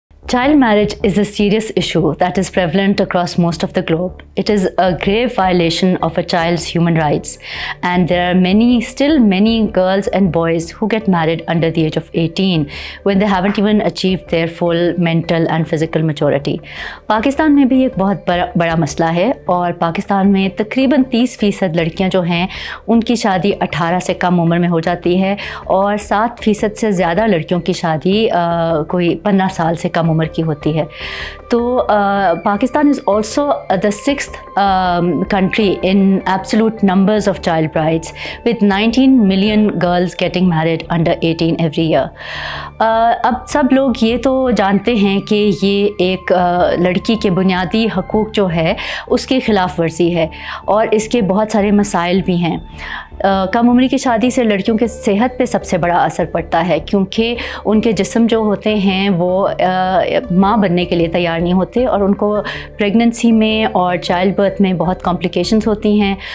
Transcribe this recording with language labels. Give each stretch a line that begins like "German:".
English: Child marriage is a serious issue that is prevalent across most of the globe. It is a grave violation of a child's human rights, and there are still many girls and boys who get married under the age of 18 when they haven't even achieved their full mental and physical maturity.
Urdu: Pakistan میں بھی ایک بہت بڑا مسئلہ ہے اور پاکستان میں تقریباً 30% لڑکیاں جو ہیں ان کی شادی 18 سے کم عمر میں ہو جاتی ہے اور 7% سے زیادہ لڑکیوں کی شادی کوئی 15 سال سے کم عمر کی ہوتی ہے.
English: تو Pakistan is also the 6th country in absolute numbers of child brides, with 19 million girls getting married under 18 every year.
Urdu: اب سب لوگ یہ تو جانتے ہیں کہ یہ ایک لڑکی کے بنیادی حقوق جو ہے اس کی خلاف ورزی ہے اور اس کے بہت سارے مسائل بھی ہیں. کم عمری کی شادی سے لڑکیوں کے صحت پہ سب سے بڑا اثر پڑتا ہے کیونکہ ان کے جسم جو ہوتے ہیں وہ ماں بننے کے لیے تیار نہیں ہوتے اور ان کو پریگننسی میں اور چائلڈ برتھ میں بہت کمپلیکیشنز ہوتی ہیں.